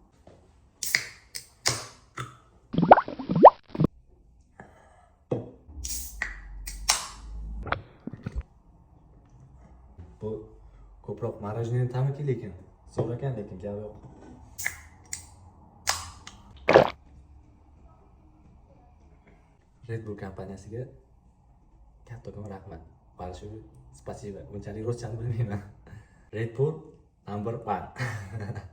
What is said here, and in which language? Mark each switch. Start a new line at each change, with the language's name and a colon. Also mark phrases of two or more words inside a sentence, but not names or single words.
Uzbek: Bu ko'proq marojniy ta'miki, lekin zo'r ekan, lekin gap yo'q. Red Bull kompaniyasiga kattakon rahmat.
Russian: Большое спасибо.
Uzbek: Unchalik ruschani bilmayman.
English: Red Bull number 1.